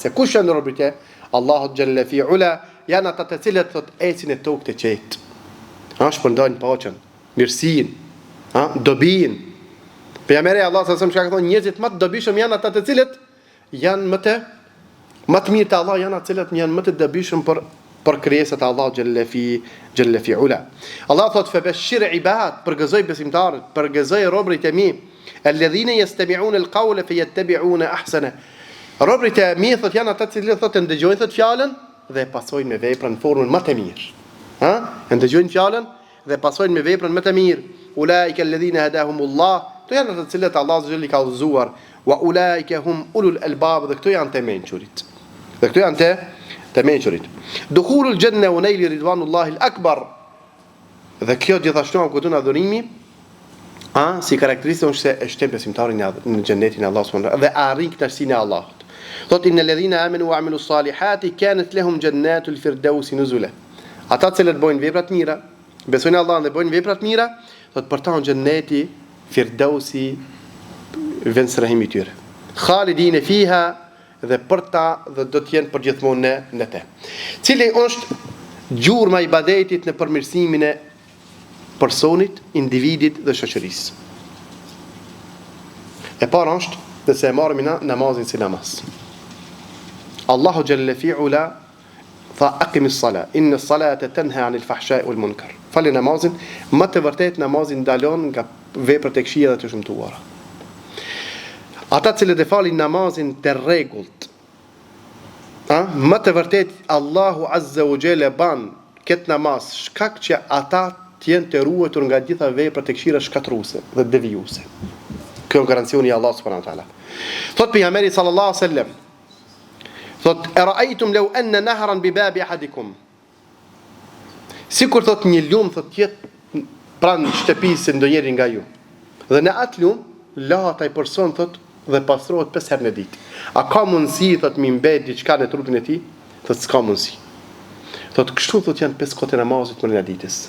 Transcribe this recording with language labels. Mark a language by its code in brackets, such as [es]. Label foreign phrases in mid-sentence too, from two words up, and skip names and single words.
[sq] Se kush janë robrit e Allahut [ar] جل في علاه, [sq] janë ata të cilët thot ecin e tokë të qetë. Shpërndajnë paqen, mirësinë, dobinë. Pejgamberi Allah sa më ka thonë njerëzit më të dobishëm janë ata të cilët janë më të mirë te Allah, janë ata të cilët janë më të dobishëm për krijesat e Allah [ar] جل في علاه. [sq] Allah thot [ar] فبشر عباد, [sq] përgëzoj besimtarët, përgëzoj robrit e mi, [ar] الذين يستمعون القول فيتبعون أحسنه. [sq] Robrit e mi thot janë ata të cilët thot ndëgjojnë thot fjalën dhe pasojnë me veprën në formën më të mirë. Ndëgjojnë fjalën dhe pasojnë me veprën më të mirë. [ar] أولئك الذين هداهم الله, [sq] to janë ata të cilët Allah azza ka udhëzuar, [ar] وأولئك هم أولو الألباب, [sq] dhe këto janë të mençurit. Dhe këto janë të mençurit. [ar] دخول الجنة ونيل رضوان الله الأكبر. [sq] Dhe kjo gjithashtu ka dhënë adhurimi, si karakteristikë është se e shtet besimtarin në xhenetin e Allahut [ar] سبحانه وتعالى [sq] dhe arrin kënaqësinë e Allahut. [ar] Thot إن الذين آمنوا وعملوا الصالحات كانت لهم جنات الفردوس نزلا. [sq] Ata që bojnë vepra të mira, besojnë Allahun dhe bojnë vepra të mira, thot për ta në xheneti firdausi vendsrahimi i tyre. [ar] خالدين فيها, [sq] dhe për ta dhe do të jenë përgjithmonë në te. Cili është gjurma i ibadetit në përmirësimin e personit, individit dhe shoqërisë. E para është nëse e marrim namazin si namaz. [ar] Allahu جل في علاه tha أقم الصلاة إن الصلاة تنهى عن الفحشاء والمنكر. [sq] Falë namazin, më të vërtet namazin ndalon nga veprat e këqija dhe të shëmtuara. Ata që e falin namazin të rregullt, më të vërtet Allahu [ar] عز وجل [sq] ban këtë namaz shkak që ata të jenë të ruetur nga gjitha veprat e këqija shkatruese dhe devijuese. Kjo garancioni i Allah [ar] سبحانه وتعالى. [sq] Thot pejgamberi [ar] صلى الله عليه وسلم, [sq] thot [ar] أرأيتم لو أن نهرا بباب أحدكم. [sq] Sikur thot një lum thot jetë pranë shtëpisë ndonjëri nga ju. Dhe në atë lum lahet ai person thot dhe pastrohet 5 herë në ditë. A ka mundësi thot mi mbet diçka në trupin e tij? Thot s'ka mundësi. Thot kështu thot janë 5 kohë namazit për ditës.